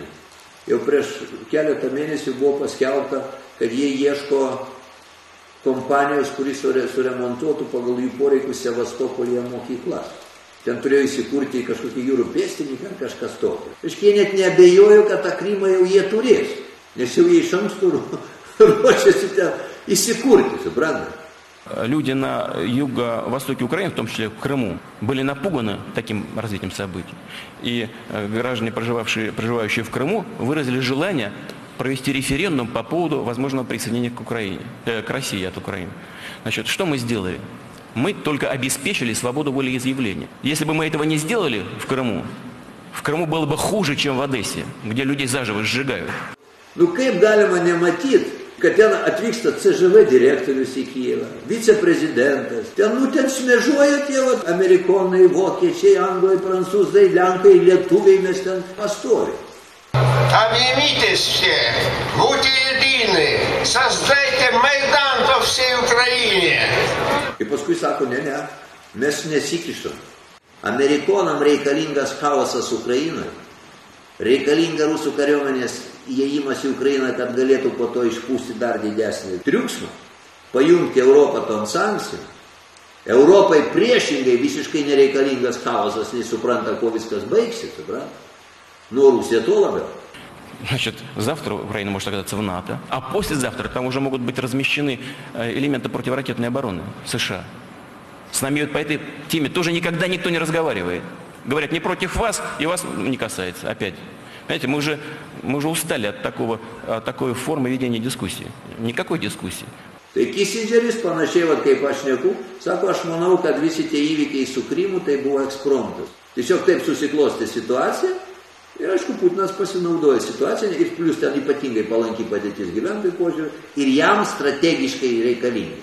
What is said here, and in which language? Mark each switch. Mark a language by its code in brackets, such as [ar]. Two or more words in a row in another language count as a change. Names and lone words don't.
[lt] Jau prieš keletą mėnesių buvo paskelbta, kad jie ieško kompanijos, kuris suremontuotų pagal jų poreikius Sevastopolyje mokyklas. Ten turėjo įsikurti kažkokį jūrų pėstininką ar kažkas tokio. Jie net neabejojo, kad tą Krymą jau jie turės, nes jau jie iš anksto ruošiasi ten įsikurti, suprantate. [ru] Люди на юго-востоке Украины, в том числе в Крыму, были напуганы таким развитием событий. И граждане, проживающие в Крыму, выразили желание провести референдум по поводу возможного присоединения к России от Украины. Значит, что мы сделали? Мы только обеспечили свободу волеизъявления. Если бы мы этого не сделали в Крыму было бы хуже, чем в Одессе, где людей заживо сжигают. Ну, [lt] kaip galima nematyti, kad ten atvyksta CŽV direktorius į Kijevą, viceprezidentas. Ten šmėžuoja tie amerikonai, vokiečiai, anglai, prancūzai, lenkai, lietuviai, mes ten pastovi. [ru] Объединитесь все, будьте едины, создайте Майдан по всей Украине. [lt] Ir paskui sako, ne, mes nesikišam. Amerikonam reikalingas chaosas Ukrainoje, reikalinga rusų kariuomenės įėjimas į Ukrainą, kad galėtų po to išpūsti dar didesnį triukšmą, pajungti Europą tom sankcijom. Europai priešingai visiškai nereikalingas chaosas, nes supranta, ko viskas baigsi, supranta. Но Rusija то лабел. [ru] Значит, завтра Украина может оказаться в НАТО, а послезавтра там уже могут быть размещены элементы противоракетной обороны США. С нами по этой теме тоже никогда никто не разговаривает. Говорят, не против вас, и вас не касается. Опять. Знаете, мы уже устали от такой формы ведения дискуссии. Никакой дискуссии. [lt] Tai Kissingeris panašiai, kaip aš šneku, sako, aš manau, kad visi tie įvykiai su Krymu tai buvo ekspromtas. Tiesiog taip susiklostė situacija ir, aišku, Putinas pasinaudoja situaciją ir plius ten ypatingai palankiai padėtis gyventojų požiūrį ir jam strategiškai reikalingi.